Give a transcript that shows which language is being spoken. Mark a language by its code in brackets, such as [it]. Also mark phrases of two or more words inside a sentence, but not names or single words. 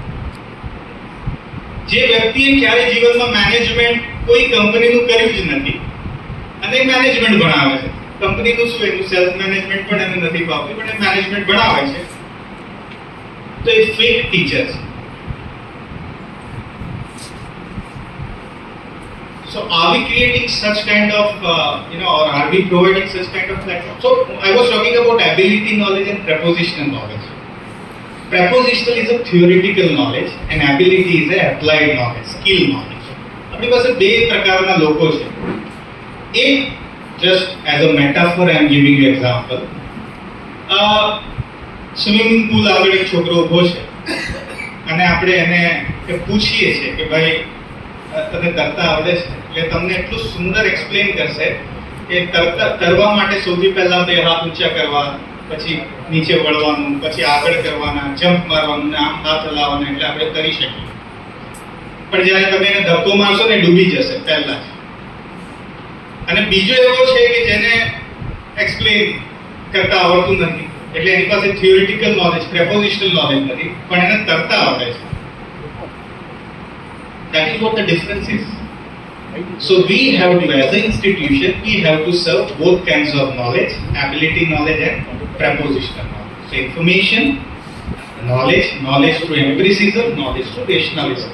[gu] જે વ્યક્તિએ ક્યારે જીવનમાં મેનેજમેન્ટ કોઈ કંપનીનું કર્યું જ નથી અને મેનેજમેન્ટ ભણાવે છે, કંપનીનું શું એનું [en] self management [gu] પણ એને નથી ફાવતું પણ એ મેનેજમેન્ટ ભણાવે છે, તો એ [en] fake teacher [gu] છે. [en] So are we creating such kind of, or are we providing such kind of platform? So I was talking about ability knowledge and prepositional knowledge. Prepositional is a theoretical knowledge and ability is a applied knowledge, skill knowledge. [gu] આપણી પાસે બે પ્રકારના લોકો છે. એક, [en] just as a metaphor I am giving you example. swimming pool [gu] આગળ એક છોકરો ઊભો છે અને આપણે એને પૂછીએ છીએ કે ભાઈ તને તરતા આવડે છે? એટલે તમને એટલું સુંદર એક્સપ્લેન કરશે કે તરવા માટે સૌથી પહેલા બે હાથ ઊંચા કરવા, પછી નીચે વળવાનું, પછી આગળ કરવાના, જમ્પ મારવાનું ને આમ હાથ હલાવવાના, એટલે આપણે તરી શકીએ. પણ જ્યારે તમે એને ધક્કો મારશો ને ડૂબી જશે પહેલા જ. અને બીજો એવો છે કે જેને એક્સપ્લેન કરતા આવડતું નથી, એટલે એની પાસે [en] theoretical knowledge, prepositional knowledge [gu] નથી, પણ એને તરતા આવડે છે. [en] That is what the difference is. So we have to, as an institution, we have to serve both kinds of knowledge, ability knowledge and prepositional knowledge. So information, knowledge, knowledge through empiricism, knowledge through rationalism.